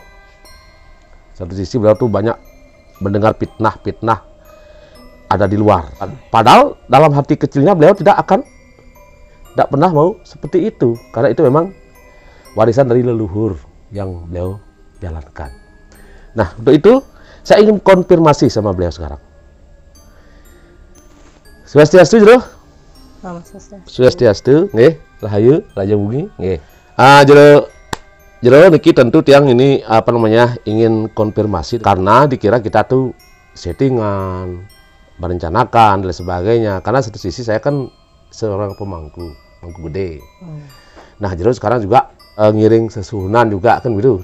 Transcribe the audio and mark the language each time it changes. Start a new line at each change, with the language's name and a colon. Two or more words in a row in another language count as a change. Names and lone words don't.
Indonesian: Satu sisi beliau tuh banyak mendengar fitnah ada di luar. Padahal dalam hati kecilnya beliau tidak pernah mau seperti itu, karena itu memang warisan dari leluhur yang beliau jalankan. Nah, untuk itu saya ingin konfirmasi sama beliau sekarang. Swastiastu, Jero?
Balinese: Swastiastu, nggih, rahayu, raja bumi, nggih.
Indonesian: Jero niki tentu tiang ini ingin konfirmasi karena dikira kita tuh settingan, merencanakan dan sebagainya. Karena satu sisi saya kan seorang pemangku gede. Nah, Jero sekarang juga ngiring sesuhunan juga kan gitu.